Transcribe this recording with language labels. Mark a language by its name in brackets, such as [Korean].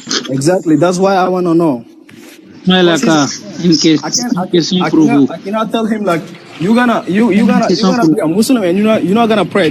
[English] Exactly, that's why I want to know. [French] Malaka, une question pour vous. [English] I cannot tell him like you're gonna be a Muslim and you're not gonna pray.